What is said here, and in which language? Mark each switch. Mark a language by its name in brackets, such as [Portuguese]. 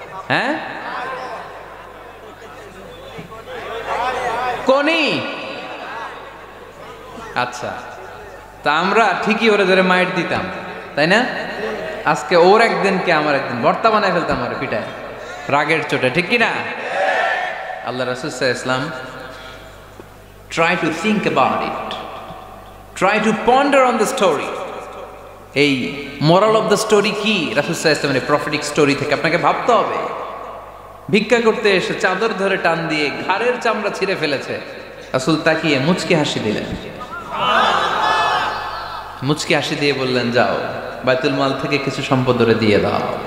[Bangla] হ্যাঁ, কোনি? আচ্ছা, তা আমরা ঠিকই ওরে ধরে মাইট দিতাম, তাই না? আজকে ওর একদিন কে আমার একদিন ভর্তা বানায় ফেলতাম ওরে পিটায়, রাগের চোটে, ঠিক কিনা? [English] আল্লাহ রাসূল সাল্লাল্লাহু আলাইহি ওয়াসাল্লাম try to think about it, try to ponder on the story. [Bangla] এই [English] moral of the story [Bangla] কি? রাসূল সাল্লাল্লাহু আলাইহি ওয়াসাল্লামের প্রফেটিক স্টোরি থেকে আপনাকে ভাবতে হবে। ভিক্ষা করতে এসে চাদর ধরে টান দিয়ে ঘাড়ের চামড়া ছিঁড়ে ফেলেছে, রাসূল তাকিয়ে মুচকি হাসি দিলেন, মুচকি হাসি দিয়ে বললেন, যাও বাইতুল মাল থেকে কিছু সম্পদ ওরে দিয়ে দাও।